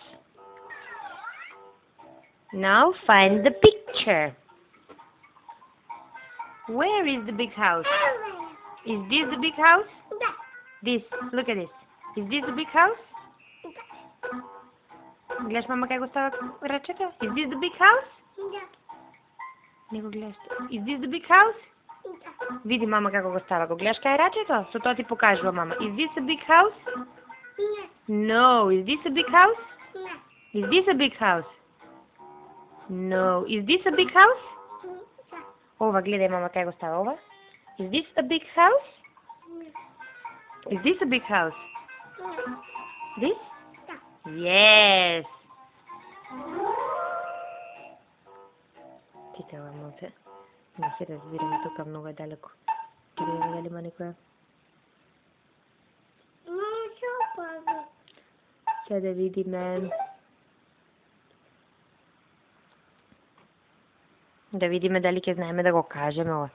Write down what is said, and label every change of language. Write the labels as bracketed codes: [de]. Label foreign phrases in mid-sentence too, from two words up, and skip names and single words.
[en] Now find the picture. Where is the big house? Is this the big house? This. Look at this. Is this the big house? [mk] Гледаш, мама, как го става ръчета? [en] Is this the big house? [mk] Не го гледаш. [en] Is this the big house? [mk] Види, мама, как го става. Го гледаш кај ръчето? Со тоа ти покажува, мама. [en] Is this a big house? No. Is this a big house? Is this a big house? No. Is this a big house? [mk] Ова, гледај, мама, как го става ова. [en] Is this a big house? Is this a big house? This? Yes. [mk] Читала малце. Не се разбираме тука, много е далеко. Ти да дали има некоја? Сега да видиме. Да видиме дали ќе знаеме да го кажеме ова.